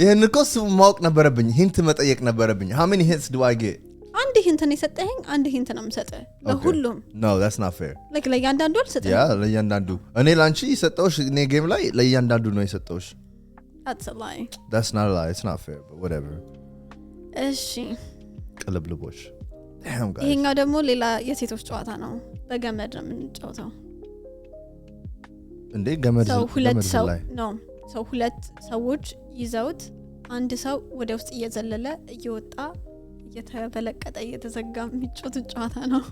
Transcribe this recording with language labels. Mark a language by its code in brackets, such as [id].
[am] ይሄን እኮ ማወቅ ነበረብኝ። ሂንት መጠየቅ ነበረብኝ። [en] how many hints do I get? [am] አንድ ሂንት ነው የሰጠኸኝ፣ አንድ ሂንት ነው የምሰጠህ ለሁሉም። [en] No, that's not fair. [am] like ለእያንዳንዱ አልሰጠኝ። ያ ለእያንዳንዱ እኔ ላንቺ ሰጠውሽ እኔ ጌም ላይ ለእያንዳንዱ ነው የሰጠውሽ። [en] That's a lie. That's not a lie. It's not fair, but whatever. [am] እሺ [en] ቅልብልቦሽ። damn guys. [am] ይሄኛው ደግሞ ሌላ የሴቶች ጨዋታ ነው። በገመድ ነው የምንጫወተው። እንዴ ገመድ ላይ ነው ሰው ሁለት ሰዎች ይዘውት አንድ ሰው ወደ ውስጥ እየዘለለ እየወጣ እየተበለቀጠ እየተዘጋ የሚጫወቱት ጨዋታ ነው።